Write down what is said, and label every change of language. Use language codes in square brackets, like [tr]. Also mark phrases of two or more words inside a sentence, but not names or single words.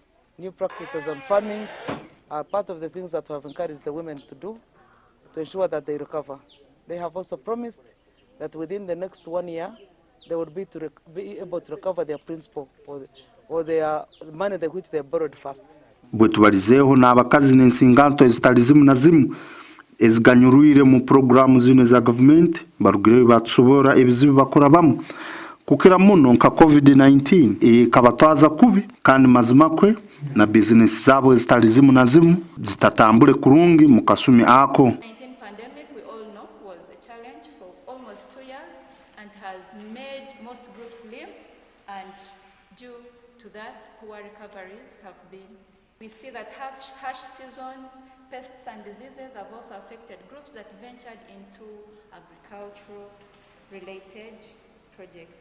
[en] New practices on farming are part of the things that we have encouraged the women to do to ensure that they recover. They have also promised that within the next 1 year, they would be able to recover their principal or their money which they borrowed first. [ttj] Bwetubalizeho n'abakazi n'ensinganto ezitali zimu na zimu eziganyuruire mu programu zino za government barugireyo batusobora ebizibu bakorabamu kukira muno nka COVID-19 kabatwaza kubi kandi mazimakwe na business zabo ezitali zimu na zimu zitatambule kurungi mu kasumi ako. [en] Pandemic, we all know, was a challenge for almost 2 years and has made most groups live, and due to that, poor recoveries have been. We see that harsh seasons, pests and diseases have also affected groups that ventured into agricultural related projects.